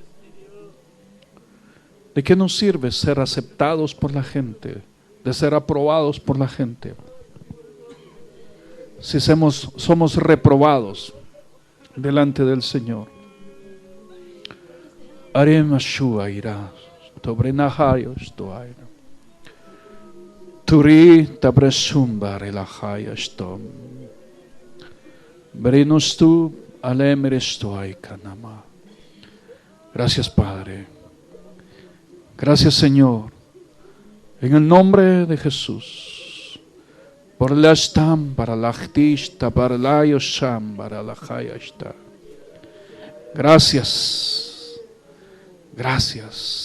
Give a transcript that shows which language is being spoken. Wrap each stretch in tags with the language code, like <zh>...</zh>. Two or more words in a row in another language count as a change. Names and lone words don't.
<es>¿De qué nos sirve ser aceptados por la gente, de ser aprobados por la gente, si somos reprobados delante del Señor? Aremashua irá, tobrenahayo estoaira. Turi tabresumba relajaya estom. Brenus tu alemre estoy kanama. Gracias, Padre. Gracias, Señor. En el nombre de Jesús. Por la stam para la chtista para la yosham para la hayashta. Gracias. Gracias.</es>